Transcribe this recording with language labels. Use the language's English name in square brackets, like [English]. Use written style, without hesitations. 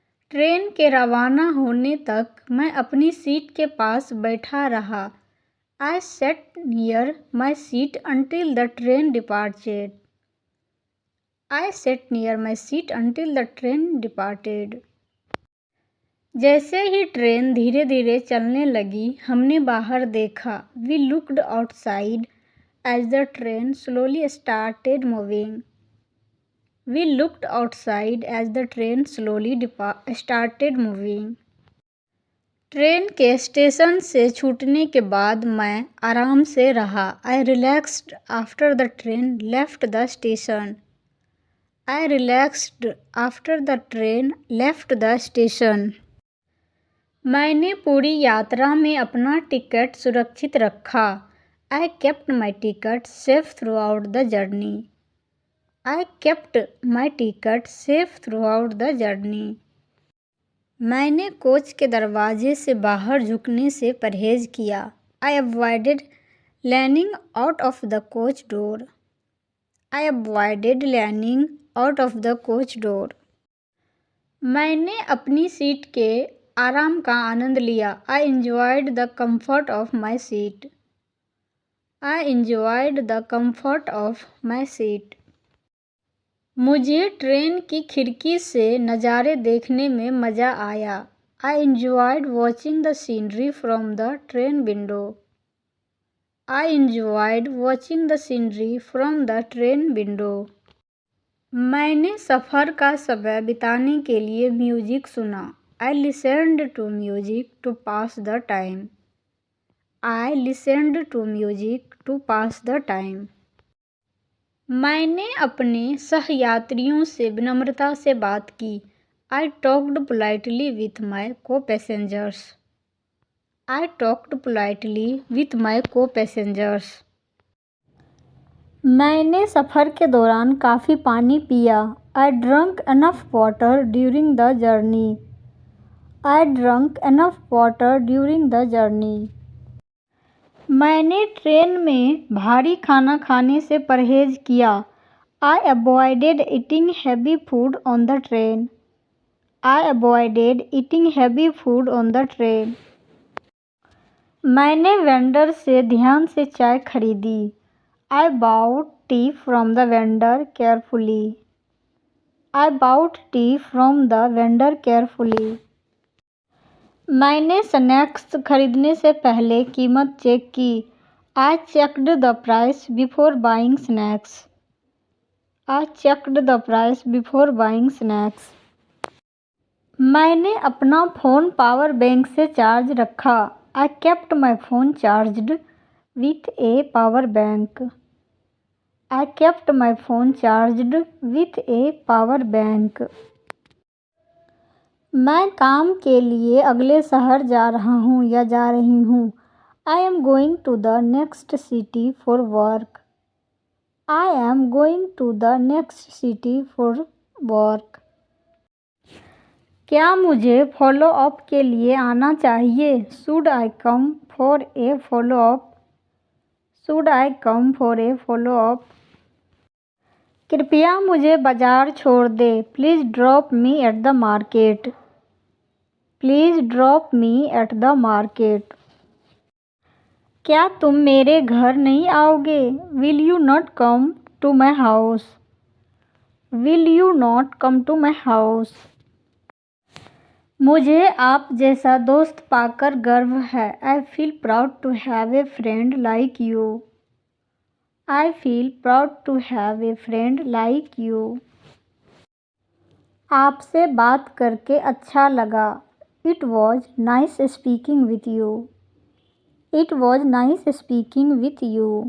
[Hindi] Train के रवाना होने तक मैं अपनी सीट के पास बैठा रहा. [English] I sat near my seat until the train departed. I sat near my seat until the train departed. [Hindi] जैसे ही ट्रेन धीरे धीरे चलने लगी, हमने बाहर देखा. [English] We looked outside as the train slowly started moving. We looked outside as the train slowly started moving. [Hindi] Train के station से छूटने के बाद मैं आराम से रहा. [English] I relaxed after the train left the station. I relaxed after the train left the station. [Hindi] मैंने पूरी यात्रा में अपना टिकट सुरक्षित रखा. [English] I kept my ticket safe throughout the journey. I kept my ticket safe throughout the journey. [Hindi] मैंने coach के दरवाजे से बाहर झुकने से परहेज किया. [English] I avoided leaning out of the coach door. I avoided leaning out of the coach door. [Hindi] मैंने अपनी सीट के आराम का आनंद लिया. [English] I enjoyed the comfort of my seat. I enjoyed the comfort of my seat. [Hindi] मुझे train की खिड़की से नज़ारे देखने में मज़ा आया. [English] I enjoyed watching the scenery from the train window. I enjoyed watching the scenery from the train window. [Hindi] मैंने सफ़र का समय बिताने के लिए म्यूज़िक सुना. [English] I listened to music to pass the time. I listened to music to pass the time. [Hindi] मैंने अपने सहयात्रियों से विनम्रता से बात की. [English] I talked politely with my co-passengers. I talked politely with my co-passengers. [Hindi] मैंने सफ़र के दौरान काफ़ी पानी पिया। [English] I drank enough water during the journey. I drank enough water during the journey. [Hindi] मैंने ट्रेन में भारी खाना खाने से परहेज किया। [English] I avoided eating heavy food on the train. I avoided eating heavy food on the train. [Hindi] मैंने vendor से ध्यान से चाय खरीदी। [English] I bought tea from the vendor carefully. I bought tea from the vendor carefully. [Hindi] मैंने snacks खरीदने से पहले कीमत चेक की। [English] I checked the price before buying snacks. I checked the price before buying snacks. [Hindi] मैंने अपना फ़ोन पावर बैंक से charge रखा। [English] I kept my phone charged with a power bank. I kept my phone charged with a power bank. [Hindi] मैं काम के लिए अगले शहर जा रहा हूँ या जा रही हूँ। [English] I am going to the next city for work. I am going to the next city for work. [Hindi] क्या मुझे फॉलो अप के लिए आना चाहिए? [English] Should I come for a follow up? Should I come for a follow up? [Hindi] कृपया मुझे बाजार छोड़ दे। [English] Please drop me at the market. Please drop me at the market. [Hindi] क्या तुम मेरे घर नहीं आओगे? [English] Will you not come to my house? Will you not come to my house? [Hindi] मुझे आप जैसा दोस्त पाकर गर्व है। [English] I feel proud to have a friend like you. I feel proud to have a friend like you. [Hindi] आपसे बात करके अच्छा लगा। [English] It was nice speaking with you. It was nice speaking with you.